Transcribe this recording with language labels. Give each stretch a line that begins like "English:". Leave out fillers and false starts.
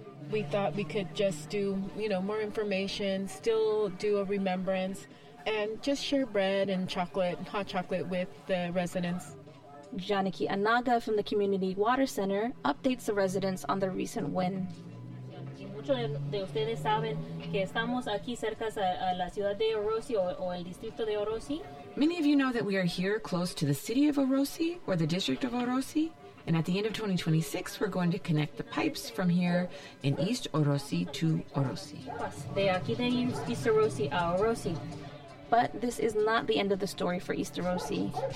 English: We thought we could just do, you know, more information, still do a remembrance, and just share bread and chocolate, hot chocolate, with the residents. Janaki Anaga from the Community Water Center updates the residents on the recent win.
Spanish: Muchos de ustedes saben que estamos aquí cerca a la ciudad de Orosi o el distrito de Orosi.
English: Many of you know that we are here close to the city of Orosi or the district of Orosi. And at the end of 2026, we're going to connect the pipes from here in East Orosi to Orosi.
Spanish: De aquí de East Orosi a Orosi.
English: But this is not the end of the story for East Orosi.